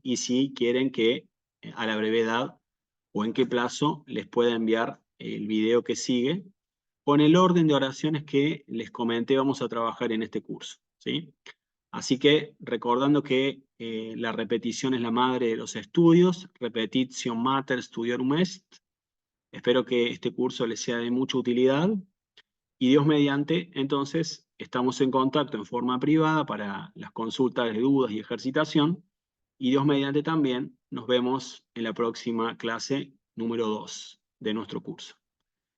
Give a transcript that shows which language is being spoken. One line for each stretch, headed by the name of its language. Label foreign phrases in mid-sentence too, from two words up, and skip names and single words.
Spanish: Y si quieren que a la brevedad o en qué plazo les pueda enviar el video que sigue con el orden de oraciones que les comenté vamos a trabajar en este curso, ¿sí? Así que recordando que la repetición es la madre de los estudios,
Latin: repetitio mater studiorum est,
Spanish: espero que este curso les sea de mucha utilidad y Dios mediante, entonces, estamos en contacto en forma privada para las consultas de dudas y ejercitación. Y Dios mediante también nos vemos en la próxima clase número 2 de nuestro curso.